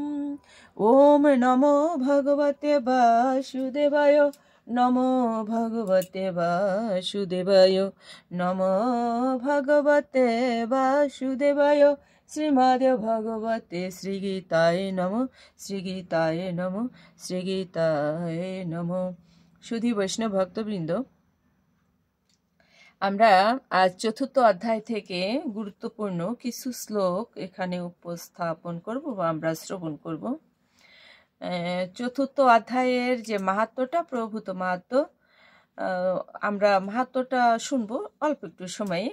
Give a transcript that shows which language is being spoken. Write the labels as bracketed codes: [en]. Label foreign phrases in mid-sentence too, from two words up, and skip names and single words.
[sa] ओम नमो भगवते वासुदेवाय, नमो भगवते वासुदेवाय, नमो भगवते वासुदेवाय। श्रीमद् भगवते श्री गीताय नमः, श्री गीताय नमः, श्री गीताय नमः। [bn] সুধী বৈষ্ণব ভক্তবৃন্দ, আমরা আজ চতুর্থ অধ্যায় থেকে গুরুত্বপূর্ণ কিছু শ্লোক এখানে উপস্থাপন করব বা আমরা শ্রবণ করব। চতুর্থ অধ্যায়ের যে মাহাত্ম্যটা, প্রভূত মাহাত্ম্য, আমরা মাহাত্ম্যটা শুনবো অল্প একটু সময়ে।